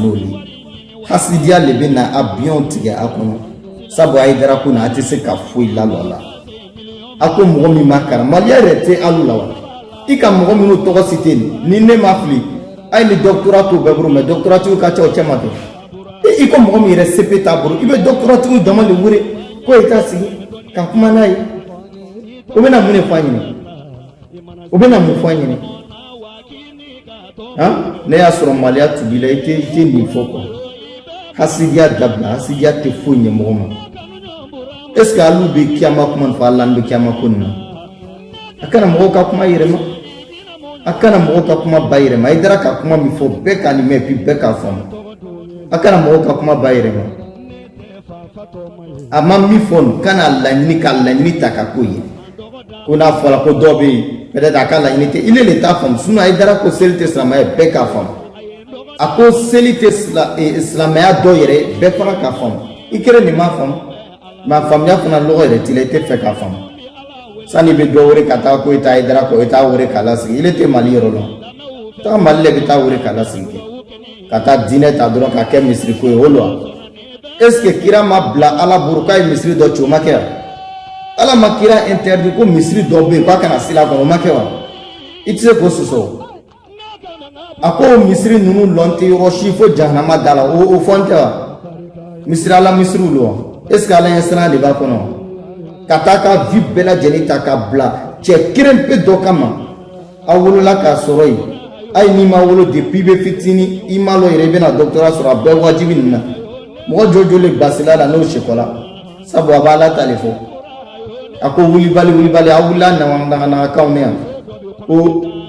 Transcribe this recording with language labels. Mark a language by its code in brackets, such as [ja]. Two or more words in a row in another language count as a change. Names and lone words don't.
[bm] n'o ye hasidiya le bɛ na avion tigɛ a kɔnɔ sabu Haidara ko nin a tɛ se ka foyi lalɔ a la a ko mɔgɔ min ma kalan Maliya yɛrɛ tɛ alu la wa i ka mɔgɔ minnu tɔgɔ cité ni ne ma fili a ye ni doctorat t'o bɛɛ bolo mais doctorat tigiw ka ca o cɛ ma kɛ i ko mɔgɔ min yɛrɛ CP t'a bolo i bɛ doctorat tigiw dama de wele ko i t'a sigi ka kuma n'a ye o bɛna mun de fɔ a ɲɛna o bɛna mun fɔ an ɲɛna ne y'a sɔrɔ maliya tugila i tɛ nin fɔ quoi hasidiya dabila hasidiya tɛ foyi ɲɛ mɔgɔ ma [fr] est ce que [bm] alu bɛ kiyama kuma fɔ ala bɛ kiyama ko nin na a kana mɔgɔw ka kuma yɛrɛma a kana mɔgɔw ka kuma ba yɛrɛma i dara ka kuma min fɔ bɛɛ k'a nin mɛn puis bɛɛ k'a faamu a kana mɔgɔw ka kuma ba yɛrɛma a ma min fɔ nin kana laɲini ka laɲini ta ka k'o ye ko n'a fɔra ko dɔw bɛ yen peut-être a ka laɲini tɛ ile le t'a faamu sinon a dara ko seli tɛ silamɛya ye bɛɛ k'a faamu a ko seli tɛ silamɛya dɔ yɛrɛ bɛɛ fana k'a faamu i kɛra nin m'a faamu mais a faamuya fana lɔgɔ yɛrɛ t'i la i tɛ fɛ k'a faamu sani bɛ dɔ wele ka taa ko i t'a dara ko i t'a wele k'a lasigi ile tɛ mali yɔrɔ la taga mali le bɛ taa wele k'a lasigi kɛ ka taa diinɛ ta dɔrɔn ka kɛ misiri ko ye o lo [fr] est ce [bm] que kira ma bila ala bolo k'a ye misiri dɔ ci o ma kɛ wa ala ma kira interdit ko misiri dɔ bɛ yen k'a kana sira kɔnɔ o ma kɛ wa i tɛ se k'o sɔsɔ a ko misiri ninnu lɔn tɛ yɔrɔ si fo jahanama da la o fɔ n tɛ wa misiri ala misiriw lo wa [fr] est ce que [bm] ala ɲɛ siran de b'a kɔnɔ ka taa ka vie bɛɛ lajɛlen ta ka bila cɛ kelen pe dɔ kama a wolola k'a sɔrɔ yen ayi n'i ma wolo depuis i bɛ fitinin i ma lɔ yɛrɛ i bɛna doctorat sɔrɔ a bɛɛ wajibi nin na mɔgɔ jɔjɔ le bilasira la n'o sekɔla sabu a b'a la ta de fɔ a ko wulibali wulibali a wulila naganakanw ne yan ko